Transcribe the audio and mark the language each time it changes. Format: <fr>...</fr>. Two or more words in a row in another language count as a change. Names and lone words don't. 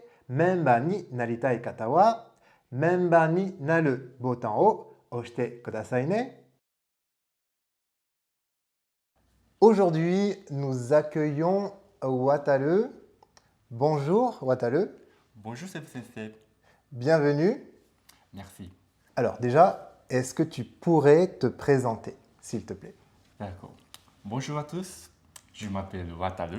<ja>メンバーになりたい方はメンバーになるボタンを押してくださいね。</ja> <fr>Aujourd'hui, nous accueillons Wataru. Bonjour Wataru, Bonjour Sensei. bienvenue. Merci. Alors déjà, est-ce que tu pourrais te présenter, s'il te plaît? D'accord. Bonjour à tous. Je m'appelle Wataru.</fr>